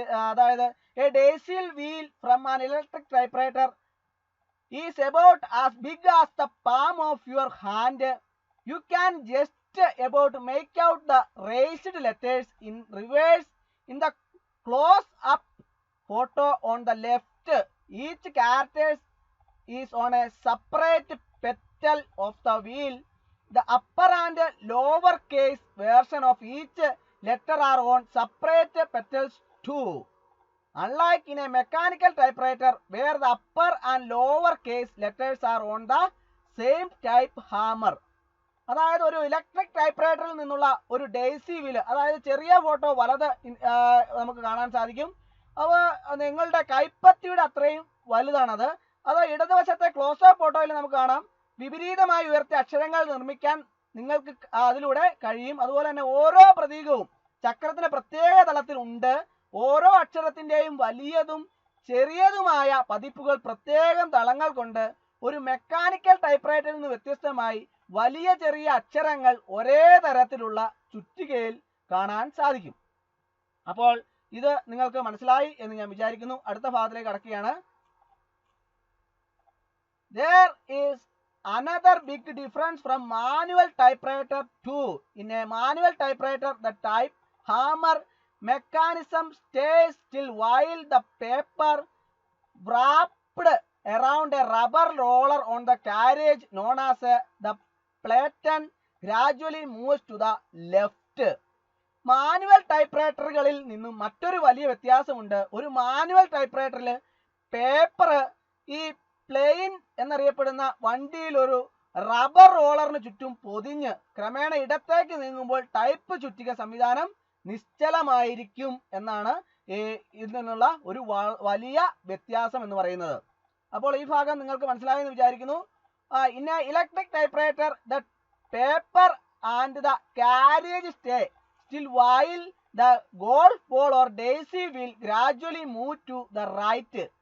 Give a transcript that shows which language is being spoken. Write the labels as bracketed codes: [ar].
[en] അതായത് a daisy wheel from an electric typewriter is about as big as the palm of your hand. You can just about make out the raised letters in reverse in the close up photo on the left. Each character is on a separate petal of the wheel. The upper and lower case version of each letter are on separate petals too. Unlike in a mechanical typewriter where the upper and lower case letters are on the same type hammer. [ml] അതായത് ഒരു electric ടൈപ്പ്റൈറ്ററിൽ നിന്നുള്ള ഒരു daisy wheel, അതായത് ചെറിയ photo വലത് നമുക്ക് കാണാൻ സാധിക്കും. അവ നിങ്ങളുടെ കൈപ്പത്തിയുടെ അത്രയും വലുതാണത്. അത് ഇടതുവശത്തെ ക്ലോസ്-അപ്പ് ഫോട്ടോയിൽ നമുക്ക് കാണാം. വിപരീതമായി ഉയർത്തിയ അക്ഷരങ്ങൾ നിർമ്മിക്കാൻ നിങ്ങൾക്ക് അതിലൂടെ കഴിയും. അതുപോലെ തന്നെ ഓരോ പ്രതീകവും ചക്രത്തിന് പ്രത്യേക തലത്തിൽ ഉണ്ട്. ഓരോ അക്ഷരത്തിന്റെയും വലിയതും ചെറിയതുമായ പതിപ്പുകൾ പ്രത്യേകം തളങ്ങൾ കൊണ്ട് ഒരു മെക്കാനിക്കൽ ടൈപ്പ്റൈറ്ററിൽ നിന്ന് വ്യത്യസ്തമായി വലിയ ചെറിയ അക്ഷരങ്ങൾ ഒരേ തരത്തിലുള്ള ചുറ്റികയിൽ കാണാൻ സാധിക്കും. അപ്പോൾ ഇത് നിങ്ങൾക്ക് മനസ്സിലായി എന്ന് ഞാൻ വിചാരിക്കുന്നു. അടുത്ത ഭാഗത്തിലേക്ക് കടക്കുകയാണ്. [en] There is another big difference from manual typewriter too. In a manual typewriter, the type hammer mechanism stays still while the paper wrapped around a rubber roller on the carriage known as the platen gradually moves to the left. [ml] Manual ടൈപ്പ്റൈറ്ററുകളിൽ നിന്നും മറ്റൊരു വലിയ വ്യത്യാസമുണ്ട്. ഒരു manual ടൈപ്പ്റൈറ്ററിൽ paper ഈ plain എന്നറിയപ്പെടുന്ന വണ്ടിയിൽ ഒരു rubber റോളറിന് ചുറ്റും പൊതിഞ്ഞ് ക്രമേണ ഇടത്തേക്ക് നീങ്ങുമ്പോൾ ടൈപ്പ് ചുറ്റിക സംവിധാനം നിശ്ചലമായിരിക്കും എന്നാണ് ഇതിൽ നിന്നുള്ള ഒരു വലിയ വ്യത്യാസം എന്ന് പറയുന്നത്. അപ്പോൾ ഈ ഭാഗം നിങ്ങൾക്ക് മനസ്സിലായെന്ന് വിചാരിക്കുന്നു. [en] In a electric typewriter the paper and the carriage stay still while the golf ball or daisy will gradually move to the right.